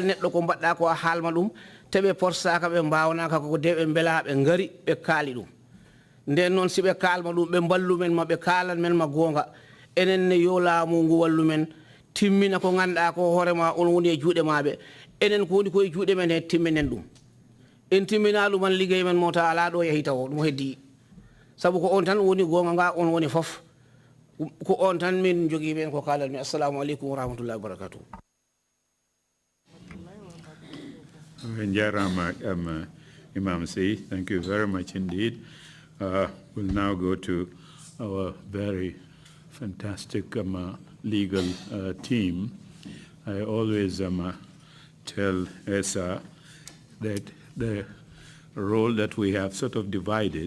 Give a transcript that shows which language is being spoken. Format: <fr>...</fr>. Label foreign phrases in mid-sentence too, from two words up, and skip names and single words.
<ff>neɗɗo ko mbaɗɗa ko a haalma ɗum teɓe porsaka ɓe mbawnaka koko de ɓe beela ɓe gaari ɓe kaali ɗum nden noon si ɓe kalma ɗum ɓe ballu men ma ɓe kalan men ma gonga enen ne yo laamu ngu wallu men timmina ko ganduɗa ko hoorema on woni e juuɗe maɓe enen ko woni koye juuɗe men he timminen ɗum en timmina ɗuman liggey men mo ta ala ɗo yeehi taw ɗum heddi saabu ko on tan woni gonga nga on woni fof ko on tan min jogui ɓen ko kalanmi</ff> <ar>السلام عليكم ورحمة الله وبركاته</ar> <en>Imam C. Thank you very much indeed. We'll now go to our very fantastic legal team. I always tell Esa that the role that we have sort of divided.</en>